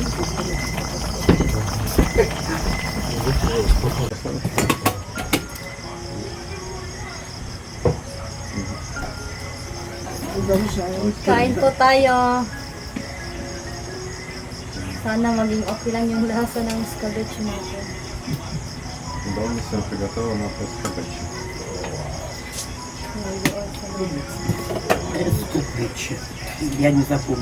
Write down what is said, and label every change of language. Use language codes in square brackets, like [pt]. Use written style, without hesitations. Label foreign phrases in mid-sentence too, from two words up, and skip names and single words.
[tl] Kain po tayo. Sana maging okay lang yung lasa ng escabeche natin. [ru] Давно все приготовлено на эскабече. Escabeche. Я не запомню.